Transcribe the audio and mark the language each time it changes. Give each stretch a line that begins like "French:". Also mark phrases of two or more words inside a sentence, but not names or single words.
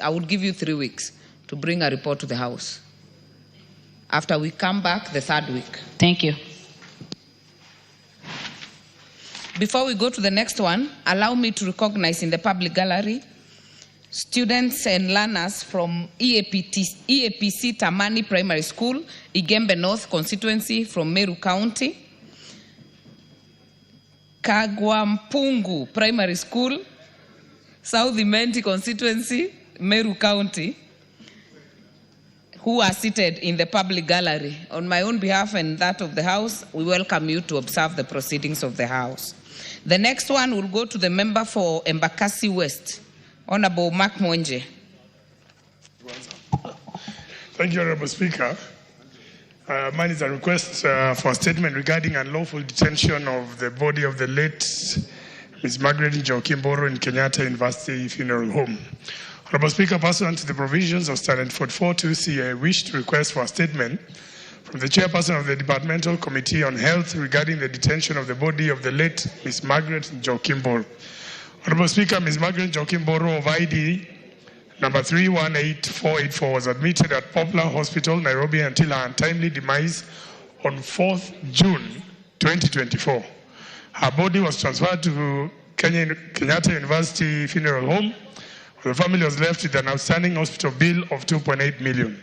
English: I would give you 3 weeks to bring a report to the House. After we come back the third week. Thank you. Before we go to the next one, allow me to recognize in the public gallery students and learners from EAPC Tamani Primary School, Igembe North constituency from Meru County, Kagwampungu Primary School, South Imenti constituency, Meru County, who are seated in the public gallery. On my own behalf and that of the House, we welcome you to observe the proceedings of the House. The next one will go to the member for Embakasi West, Honorable Mark Mwanje. Thank you, Honorable Speaker. Mine is a request for a statement regarding unlawful detention of the body of the late Ms. Margaret Njoki-Mboro in Kenyatta University Funeral Home. Honorable Speaker, pursuant to the provisions of Standard 44(2)C, I wish to request for a statement from the Chairperson of the Departmental Committee on Health regarding the detention of the body of the late Ms. Margaret Njoki-Mboro. Honorable Speaker, Ms. Margaret Njoki-Mboro of ID number 318484 was admitted at Poplar Hospital, Nairobi, until her untimely demise on 4th June 2024. Her body was transferred to Kenyatta University Funeral Home, where the family was left with an outstanding hospital bill of 2.8 million.